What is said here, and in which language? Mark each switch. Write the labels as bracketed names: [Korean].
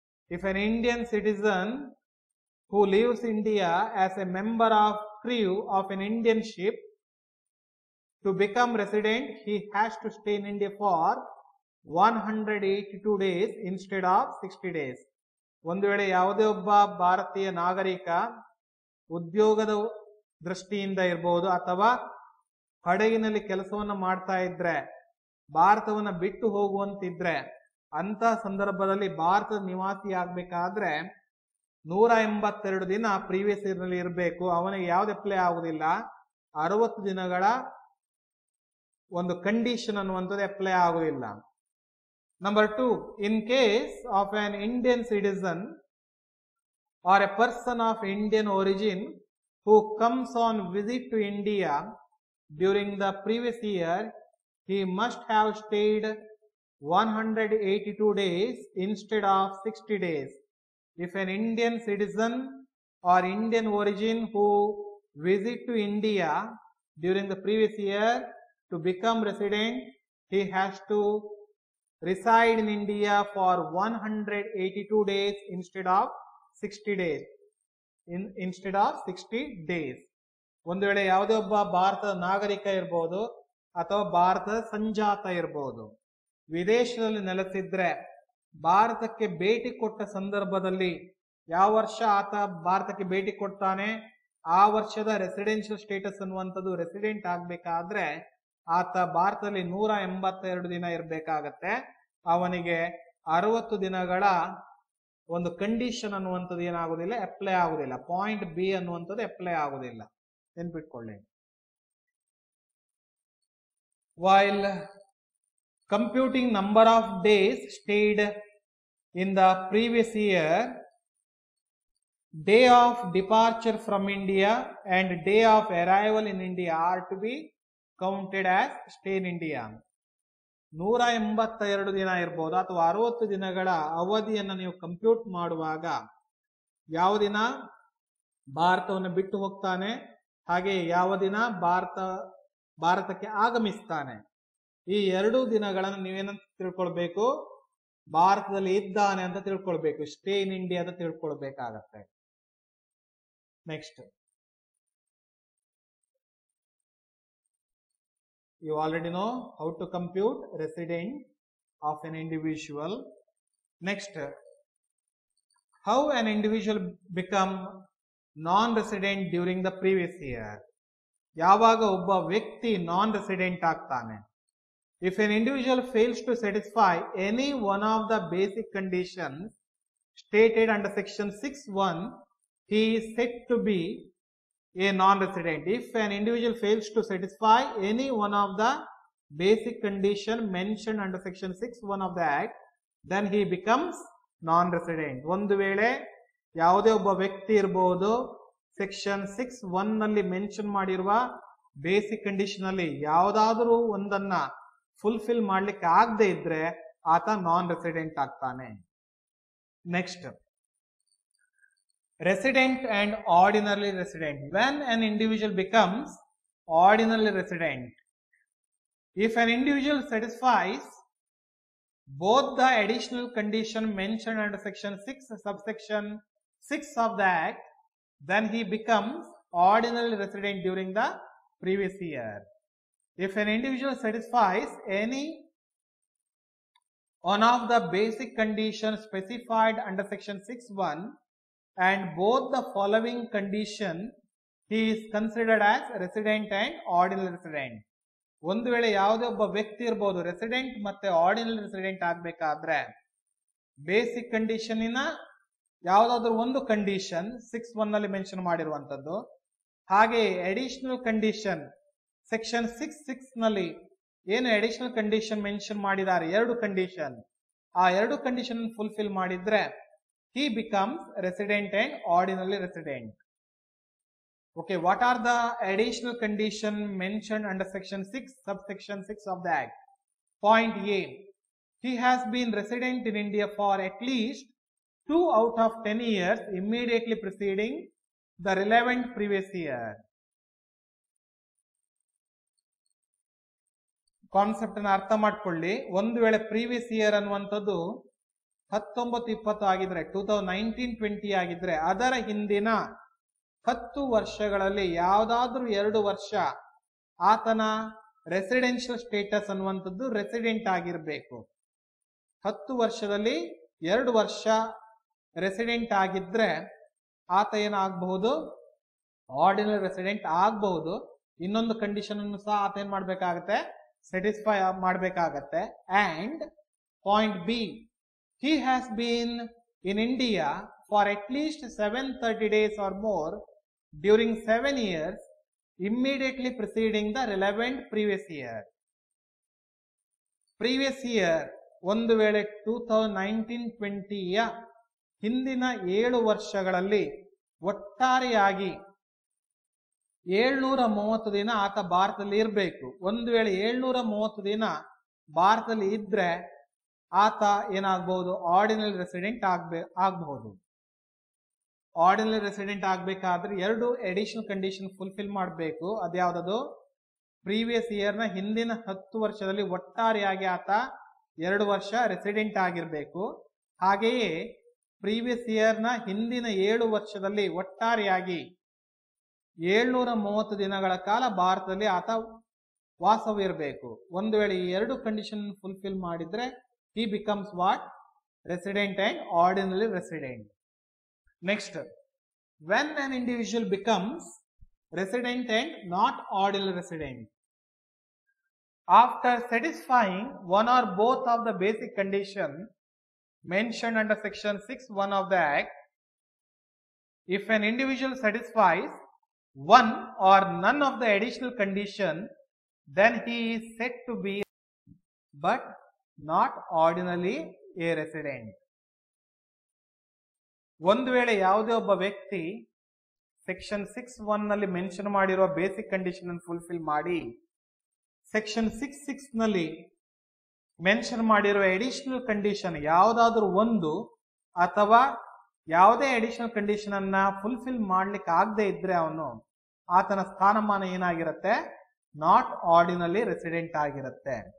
[English] If an Indian citizen who leaves India as a member of crew of an Indian ship to become resident, he has to stay in India for 182 days instead of 60 days. [Kannada] ಒಂದು ವೇಳೆ ಯಾವುದೇ ಒಬ್ಬ ಭಾರತೀಯ ನಾಗರಿಕ ಉದ್ಯೋಗದ ದೃಷ್ಟಿಯಿಂದ ಇರಬಹುದು ಅಥವಾ ಹಡಗಿನಲ್ಲಿ ಕೆಲಸವನ್ನ ಮಾಡ್ತಾ ಇದ್ರೆ ಭಾರತವನ್ನ ಬಿಟ್ಟು ಹೋಗುವಂತಿದ್ರೆ ಅಂತ ಸಂದರ್ಭದಲ್ಲಿ ಭಾರತದ ನಿವಾಸಿ ಆಗ್ಬೇಕಾದ್ರೆ 182 ದಿನ ಪ್ರೀವಿಯಸ್ ಇಯರ್ ನಲ್ಲಿ ಇರಬೇಕು. ಅವನಿಗೆ ಯಾವ್ದು ಅಪ್ಲೈ ಆಗುದಿಲ್ಲ, 60 ದಿನಗಳ ಒಂದು ಕಂಡೀಷನ್ ಅನ್ನುವಂಥದ್ದು ಅಪ್ಲೈ ಆಗುದಿಲ್ಲ. [English] Number 2, in case of an Indian citizen or a person of Indian origin who comes on visit to India during the previous year, he must have stayed 182 days instead of 60 days. If an Indian citizen or Indian origin who visit to India during the previous year to become resident, he has to reside in India for 182 days instead of 60 days. Instead of 60 days. [Kannada] ಒಂದು ವೇಳೆ ಯಾವುದೇ ಒಬ್ಬ ಭಾರತದ ನಾಗರಿಕ ಇರಬಹುದು ಅಥವಾ ಭಾರತದ ಸಂಜಾತ ಇರಬಹುದು, ವಿದೇಶದಲ್ಲಿ ನೆಲೆಸಿದ್ರೆ ಭಾರತಕ್ಕೆ ಭೇಟಿ ಕೊಟ್ಟ ಸಂದರ್ಭದಲ್ಲಿ ಯಾವ ವರ್ಷ ಆತ ಭಾರತಕ್ಕೆ ಭೇಟಿ ಕೊಡ್ತಾನೆ ಆ ವರ್ಷದ ರೆಸಿಡೆನ್ಷಿಯಲ್ ಸ್ಟೇಟಸ್ ಅನ್ನುವಂಥದ್ದು ರೆಸಿಡೆಂಟ್ ಆಗ್ಬೇಕಾದ್ರೆ ಆತ ಭಾರತದಲ್ಲಿ 182 ದಿನ ಇರಬೇಕಾಗತ್ತೆ. ಅವನಿಗೆ 60 ದಿನಗಳ ಒಂದು ಕಂಡೀಷನ್ ಅನ್ನುವಂಥದ್ದು ಏನಾಗುದಿಲ್ಲ, ಅಪ್ಲೈ ಆಗುದಿಲ್ಲ. ಪಾಯಿಂಟ್ ಬಿ ಅನ್ನುವಂಥದ್ದು ಅಪ್ಲೈ ಆಗುದಿಲ್ಲ, ನೆನ್ಪಿಟ್ಕೊಳ್ಳಿ. [English] While computing number of days stayed in the previous year, day of departure from India and day of arrival in India are to be counted as stay in India. [Kannada] 182 ದಿನ ಇರಬಹುದು ಅಥವಾ 60 ದಿನಗಳ ಅವಧಿಯನ್ನು ನೀವು compute ಮಾಡುವಾಗ ಯಾವ ದಿನ ಭಾರತವನ್ನು ಬಿಟ್ಟು ಹೋಗ್ತಾನೆ ಹಾಗೆ ಯಾವ ದಿನ ಭಾರತಕ್ಕೆ ಆಗಮಿಸ್ತಾನೆ, ಈ 2 ದಿನಗಳನ್ನು ನೀವೇನಂತ ತಿಳ್ಕೊಳ್ಬೇಕು, ಭಾರತದಲ್ಲಿ ಇದ್ದಾನೆ ಅಂತ ತಿಳ್ಕೊಳ್ಬೇಕು, [English] stay in India [Kannada] ಅಂತ ತಿಳ್ಕೊಳ್ಬೇಕಾಗತ್ತೆ. [English] Next, you already know how to compute resident of an individual. Next, how an individual become non-resident during the previous year. [Kannada] ಯಾವಾಗ ಒಬ್ಬ ವ್ಯಕ್ತಿ ನಾನ್ ರೆಸಿಡೆಂಟ್ ಆಗ್ತಾನೆ? [English] If an individual fails to satisfy any one of the basic conditions stated under section 6(1), he is said to be a non-resident. If an individual fails to satisfy any one of the basic condition mentioned under section 6(1) of the Act, then he becomes non-resident. [Kannada] ಒಂದು ವೇಳೆ ಯಾವುದೇ ಒಬ್ಬ ವ್ಯಕ್ತಿ ಇರಬಹುದು section 6(1) ನಲ್ಲಿ mention ಮಾಡಿರುವ basic condition ಅಲ್ಲಿ ಯಾವುದಾದ್ರೂ ಒಂದನ್ನ ಫುಲ್ಫಿಲ್ ಮಾಡ್ಲಿಕ್ಕೆ ಆಗದೆ ಇದ್ರೆ ಆತ ನಾನ್ ರೆಸಿಡೆಂಟ್ ಆಗ್ತಾನೆ. [English] Next, resident and ordinarily resident. When an individual becomes ordinarily resident, if an individual satisfies both the additional condition mentioned under section 6 subsection 6 of the Act, then he becomes ordinarily resident during the previous year. If an individual satisfies any one of the basic conditions specified under section 6(1) and both the following condition, he is considered as resident and ordinary resident. [Kannada] ಒಂದು ವೇಳೆ ಯಾವುದೇ ಒಬ್ಬ ವ್ಯಕ್ತಿ ಇರಬಹುದು resident ಮತ್ತೆ ordinary resident ಆಗ್ಬೇಕಾದ್ರೆ basic condition ಇನ ಯಾವ್ದಾದ್ರು ಒಂದು ಕಂಡೀಷನ್ 6(1) ನಲ್ಲಿ ಮೆನ್ಷನ್ ಮಾಡಿರುವಂತದ್ದು ಹಾಗೆ ಅಡಿಷನಲ್ ಕಂಡೀಷನ್ ಸೆಕ್ಷನ್ 6(6) ನಲ್ಲಿ ಏನು ಅಡಿಷನಲ್ ಕಂಡೀಷನ್ ಮೆನ್ಷನ್ ಮಾಡಿದ್ದಾರೆ, 2 ಕಂಡೀಷನ್, ಆ 2 ಕಂಡೀಷನ್ ಫುಲ್ಫಿಲ್ ಮಾಡಿದ್ರೆ [English] he becomes resident and ordinary resident. Okay, what are the additional condition mentioned under section 6, subsection 6 of the Act? Point A, he has been resident in India for at least 2 out of 10 years immediately preceding the relevant previous year. [Kannada] Concept ಅನ್ನು ಅರ್ಥ ಮಾಡ್ಕೊಳ್ಳಿ. ಒಂದು ವೇಳೆ previous year ಅನ್ನುವಂಥದ್ದು 19-20 ಆಗಿದ್ರೆ, 2019-20 ಆಗಿದ್ರೆ, ಅದರ ಹಿಂದಿನ 10 ವರ್ಷಗಳಲ್ಲಿ ಯಾವುದಾದ್ರೂ 2 ವರ್ಷ ಆತನ ರೆಸಿಡೆನ್ಷಿಯಲ್ ಸ್ಟೇಟಸ್ ಅನ್ನುವಂಥದ್ದು ರೆಸಿಡೆಂಟ್ ಆಗಿರಬೇಕು. 10 ವರ್ಷದಲ್ಲಿ 2 ವರ್ಷ ರೆಸಿಡೆಂಟ್ ಆಗಿದ್ರೆ ಆತ ಏನಾಗಬಹುದು, ಆರ್ಡಿನರಿ ರೆಸಿಡೆಂಟ್ ಆಗಬಹುದು. ಇನ್ನೊಂದು ಕಂಡೀಷನ್ ಅನ್ನು ಸಹ ಆತ ಏನ್ ಮಾಡ್ಬೇಕಾಗತ್ತೆ, ಸ್ಯಾಟಿಸ್ಫೈ ಮಾಡಬೇಕಾಗತ್ತೆ. [English] And point B, he has been in India for at least 730 days or more during 7 years immediately preceding the relevant previous year. [Kannada] Previous year ಒಂದು ವೇಳೆ 2019-20ಯ ಹಿಂದಿನ 7 ವರ್ಷಗಳಲ್ಲಿ ಒಟ್ಟಾರೆಯಾಗಿ 730 ದಿನ ಆತ ಭಾರತದಲ್ಲಿ ಇರಬೇಕು. ಒಂದು ವೇಳೆ 730 ದಿನ ಭಾರತದಲ್ಲಿ ಇದ್ರೆ ಆತ ಏನಾಗಬಹುದು, ಆರ್ಡಿನರಿ ರೆಸಿಡೆಂಟ್ ಆಗಬಹುದು. ಆರ್ಡಿನರಿ ರೆಸಿಡೆಂಟ್ ಆಗಬೇಕಾದ್ರೆ 2 ಅಡಿಷನಲ್ ಕಂಡೀಷನ್ ಫುಲ್ಫಿಲ್ ಮಾಡಬೇಕು. ಅದ್ಯಾವುದದು, ಪ್ರೀವಿಯಸ್ ಇಯರ್ ನ ಹಿಂದಿನ 10 ವರ್ಷದಲ್ಲಿ ಒಟ್ಟಾರೆಯಾಗಿ ಆತ 2 ವರ್ಷ ರೆಸಿಡೆಂಟ್ ಆಗಿರಬೇಕು. ಹಾಗೆಯೇ ಪ್ರೀವಿಯಸ್ ಇಯರ್ ನ ಹಿಂದಿನ 7 ವರ್ಷದಲ್ಲಿ ಒಟ್ಟಾರೆಯಾಗಿ 730 ದಿನಗಳ ಕಾಲ ಭಾರತದಲ್ಲಿ ಆತ ವಾಸವಿರಬೇಕು. ಒಂದು ವೇಳೆ ಈ 2 ಕಂಡೀಷನ್ ಫುಲ್ಫಿಲ್ ಮಾಡಿದ್ರೆ [English] he becomes what? Resident and ordinary resident. Next, when an individual becomes resident and not ordinary resident, after satisfying one or both of the basic condition mentioned under section 6(1) of the Act, if an individual satisfies one or none of the additional condition, then he is said to be but not ordinarily a resident. [Kannada] ಒಂದು ವೇಳೆ ಯಾವುದೇ ಒಬ್ಬ ವ್ಯಕ್ತಿ section 6(1) ನಲ್ಲಿ mention ಮಾಡಿರುವ basic condition ಅನ್ನು fulfil ಮಾಡಿ section 6(6) ನಲ್ಲಿ ಮೆನ್ಷನ್ ಮಾಡಿರುವ ಅಡಿಷನಲ್ ಕಂಡೀಷನ್ ಯಾವುದಾದ್ರೂ ಒಂದು ಅಥವಾ ಯಾವುದೇ ಅಡಿಷನಲ್ ಕಂಡೀಷನ್ ಅನ್ನ ಫುಲ್ಫಿಲ್ ಮಾಡ್ಲಿಕ್ಕೆ ಆಗದೆ ಇದ್ರೆ ಆತನ ಸ್ಥಾನಮಾನ ಏನಾಗಿರುತ್ತೆ, ನಾಟ್ ಆರ್ಡಿನರಿ ರೆಸಿಡೆಂಟ್ ಆಗಿರುತ್ತೆ.